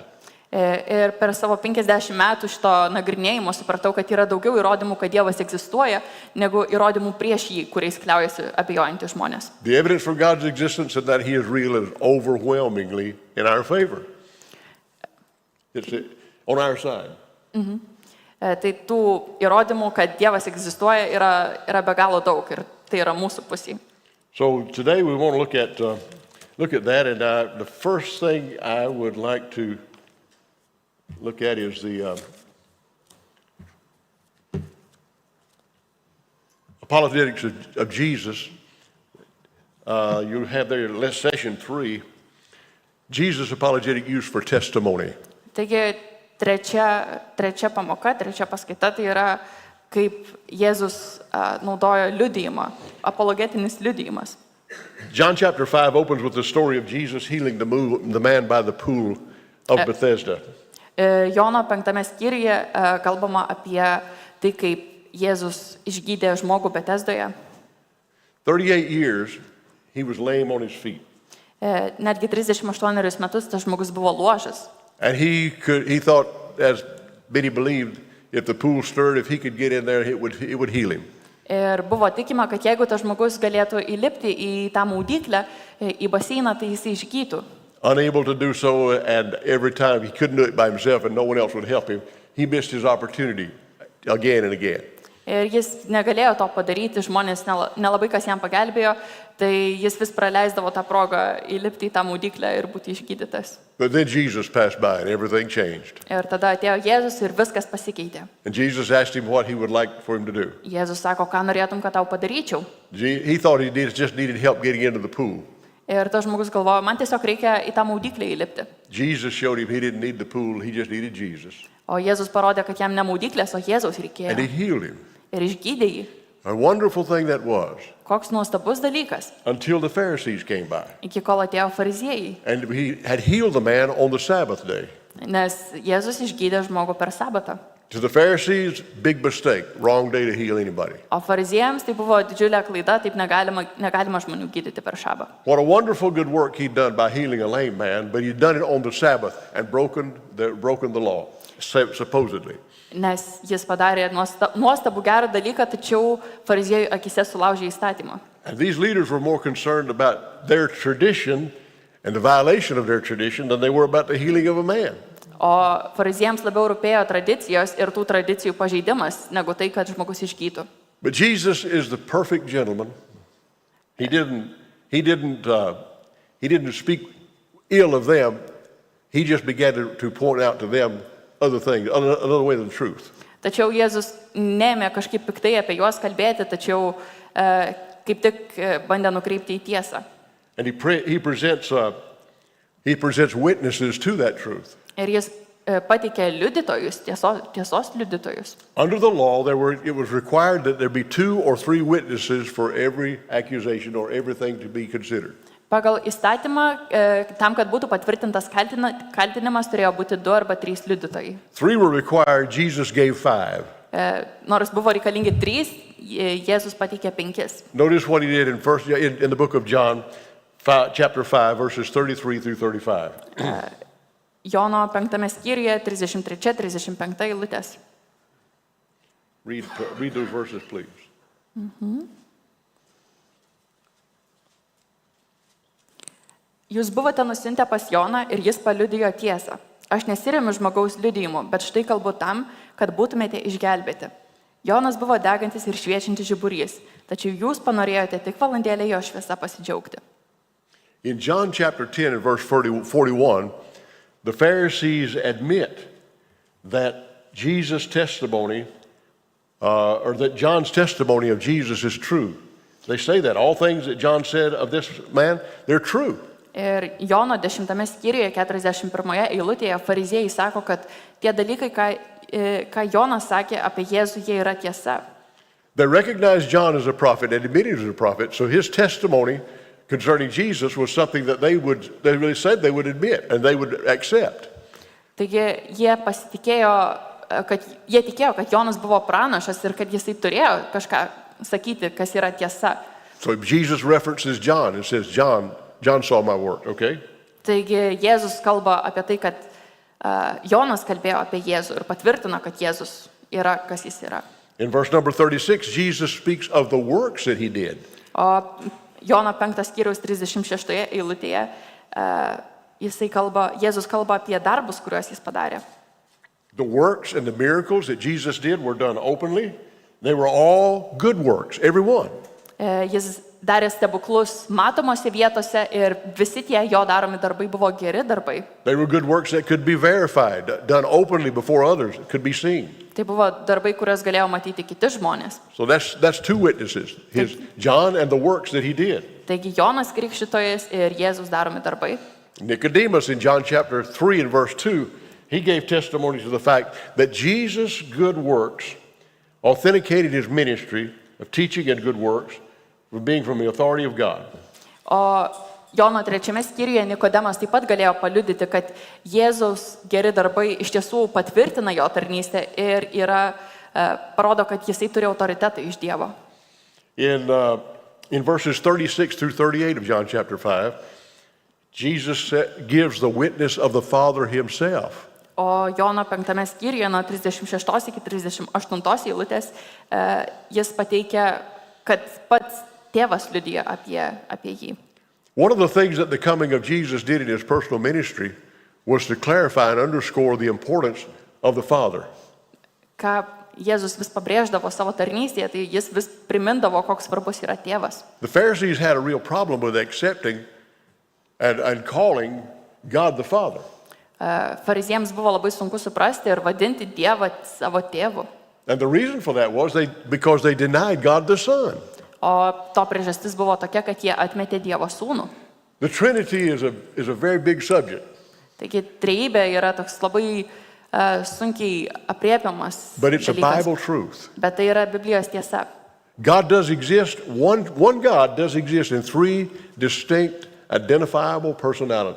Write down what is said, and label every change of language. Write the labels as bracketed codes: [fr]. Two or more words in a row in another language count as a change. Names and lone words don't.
[lt] Ir per savo 50 metų šito nagrinėjimo supratau, kad yra daugiau įrodymų, kad Dievas egzistuoja, negu įrodymų prieš jį, kuriais kliaujasi abejojantys žmonės. [en] The evidence for God's existence and that He is real is overwhelmingly in our favor. It's on our side. [lt] Tai tų įrodymų, kad Dievas egzistuoja, yra be galo daug ir tai yra mūsų pusėje. [en] So today we want to look at that, and the first thing I would like to look at is the apologetics of Jesus. You have there session 3, Jesus apologetic use for testimony. [lt] Taigi trečia pamoka, trečia paskaita, tai yra kaip Jėzus naudojo liudijimą, apologetinis liudijimas. [en] John chapter 5 opens with the story of Jesus healing the man by the pool of Bethesda. [lt] Jono 5 skyriuje kalbama apie tai, kaip Jėzus išgydė žmogų Betesdoje. [en] 38 years, he was lame on his feet. [lt] Netgi 38 metus tas žmogus buvo luožas. [en] And he thought, as many believed, if the pool stirred, if he could get in there, it would heal him. [lt] Ir buvo tikima, kad jeigu tas žmogus galėtų įlipti į tą maudyklę, į baseiną, tai jis išgytų. [en] Unable to do so, and every time he couldn't do it by himself and no one else would help him, he missed his opportunity again and again. [lt] Ir jis negalėjo to padaryti, žmonės nelabai kas jam pagelbėjo, tai jis vis praleisdavo tą progą įlipti į tą maudyklę ir būti išgydytas. [en] But then Jesus passed by and everything changed. [lt] Ir tada atėjo Jėzus ir viskas pasikeitė. [en] And Jesus asked him what he would like for him to do. [lt] Jėzus sako, ką norėtum, kad tau padaryčiau. [en] He thought he just needed help getting into the pool. [lt] Ir tas žmogus galvojo, man tiesiog reikia į tą maudyklę įlipti. [en] Jesus showed him he didn't need the pool, he just needed Jesus. [lt] O Jėzus parodė, kad jam ne maudyklės, o Jėzaus reikėjo. [en] And he healed him. [lt] Ir išgydė jį. [en] A wonderful thing that was, [lt] Koks nuostabus dalykas. [en] until the Pharisees came by. [lt] Iki kol atėjo fariziejai. [en] And he had healed the man on the Sabbath day. [lt] Nes Jėzus išgydė žmogų per sabatą. [en] To the Pharisees, big mistake, wrong day to heal anybody. [lt] O fariziejams tai buvo didžiulė klaida, taip negalima žmonių gydyti per šabą. [en] What a wonderful good work he'd done by healing a lame man, but he'd done it on the Sabbath and broken the law, supposedly. [lt] Nes jis padarė nuostabų gerą dalyką, tačiau fariziejų akise sulaužė įstatymą. [en] And these leaders were more concerned about their tradition and the violation of their tradition than they were about the healing of a man. [lt] O fariziejams labiau rūpėjo tradicijos ir tų tradicijų pažeidimas, negu tai, kad žmogus išgytų. [en] But Jesus is the perfect gentleman. He didn't speak ill of them. He just began to point out to them other things, another way than the truth. [lt] Tačiau Jėzus neėmė kažkaip piktai apie juos kalbėti, tačiau kaip tik bandė nukreipti į tiesą. [en] And he presents witnesses to that truth. [lt] Ir jis pateikė liudytojus, tiesos liudytojus. [en] Under the law, it was required that there be 2 or 3 witnesses for every accusation or everything to be considered. [lt] Pagal įstatymą, tam, kad būtų patvirtintas kaltinimas, turėjo būti 2 arba 3 liudytojai. [en] 3 were required, Jesus gave 5. [lt] Nors buvo reikalingi 3, Jėzus pateikė 5. [en] Notice what he did in the book of John, chapter 5, verses 33 through 35. [lt] Jono 5 skyriuje 33-35 eilutės. [en] Read those verses, please. [lt] Jūs buvote nusiuntę pas Joną ir jis paliudijo tiesą. Aš nesiremiu žmogaus liudijimu, bet štai kalbu tam, kad būtumėte išgelbėti. Jonas buvo degantis ir šviečiantis žiburys, tačiau jūs panorėjote tik valandėlę jo šviesa pasidžiaugti. [en] In John chapter 10 and verse 41, the Pharisees admit that Jesus' testimony, or that John's testimony of Jesus is true. They say that all things that John said of this man, they're true. [lt] Ir Jono 10 skyriuje 41 eilutėje fariziejai sako, kad tie dalykai, ką Jonas sakė apie Jėzų, jie yra tiesa. [en] They recognized John as a prophet and admitted he was a prophet, so his testimony concerning Jesus was something that they really said they would admit and they would accept. [lt] Taigi jie tikėjo, kad Jonas buvo pranašas ir kad jisai turėjo kažką sakyti, kas yra tiesa. [en] So Jesus references John and says, John saw my work, okay? [lt] Taigi Jėzus kalba apie tai, kad Jonas kalbėjo apie Jėzų ir patvirtina, kad Jėzus yra, kas jis yra. [en] In verse number 36, Jesus speaks of the works that he did. [lt] O Jono 5 skyriaus 36 eilutėje Jėzus kalba apie darbus, kuriuos jis padarė. [en] The works and the miracles that Jesus did were done openly. They were all good works, every one. [lt] Jis darė stebuklus matomose vietose ir visi tie jo daromi darbai buvo geri darbai. [en] They were good works that could be verified, done openly before others, could be seen. [lt] Tai buvo darbai, kuriuos galėjo matyti kiti žmonės. [en] So that's 2 witnesses, John and the works that he did. [lt] Taigi Jonas Krikštytojas ir Jėzus daromi darbai. [en] Nicodemus in John chapter 3 and verse 2, he gave testimony to the fact that Jesus' good works authenticated his ministry of teaching and good works from being from the authority of God. [lt] O Jono 3 skyriuje Nikodemas taip pat galėjo paliudyti, kad Jėzaus geri darbai iš tiesų patvirtina jo tarnystę ir parodo, kad jisai turi autoritetą iš Dievo. [en] In in verses 36 through 38 of John chapter 5, Jesus gives the witness of the Father himself. [lt] O Jono 5 skyriuje nuo 36 iki 38 eilutės jis pateikia, kad pats tėvas liudija apie jį. [en] One of the things that the coming of Jesus did in his personal ministry was to clarify and underscore the importance of the Father. [lt] Ką Jėzus vis pabrėždavo savo tarnystėje, tai jis vis primindavo, koks svarbus yra tėvas. [en] The Pharisees had a real problem with accepting and calling God the Father. [lt] Fariziejams buvo labai sunku suprasti ir vadinti Dievą savo tėvu. [en] And the reason for that was because they denied God the Son. [lt] O to priežastis buvo tokia, kad jie atmetė Dievo sūnų. [en] The Trinity is a very big subject. [lt] Taigi trejybė yra toks labai sunkiai apriepiamas [en] But it's a [lt] dalykas. [en] Bible truth. [lt] Bet tai yra Biblijos tiesa. [en] God does exist, one God does exist in three distinct, identifiable personalities.